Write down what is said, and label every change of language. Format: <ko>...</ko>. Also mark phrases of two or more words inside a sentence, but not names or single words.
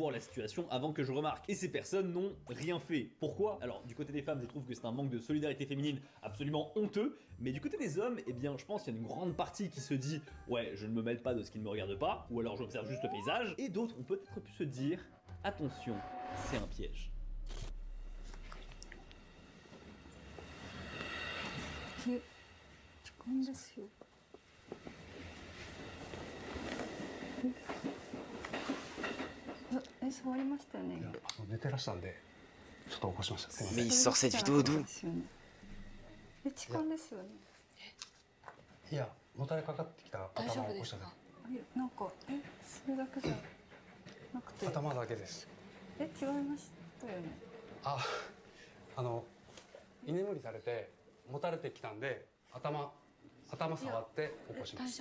<fr>voir la situation avant que je remarque. Et ces personnes n'ont rien fait. Pourquoi? Alors, du côté des femmes, je trouve que c'est un manque de solidarité féminine absolument honteux, mais du côté des hommes, eh bien, je pense qu'il y a une grande partie qui se dit ouais, je ne me mêle pas de ce qui ne me regarde pas, ou alors j'observe juste le paysage, et d'autres ont peut-être pu se dire attention, c'est un piège.</fr> <ja>え、時間ですよ。触りましたよね。いや、寝てらしたんで、ちょっと起こしました。すいませ</ja> <fr>Mais</fr> <ja>ん。</ja> <fr>il sort cette vidéo d'où?</fr> <ja>痴漢ですよね。いや、もたれかかってきた頭を起こしただなんかそれだけじゃなくて。け。頭だけです。違いましたよね。あ、居眠りされてもたれてきたんで、頭触って起こしました。</ja>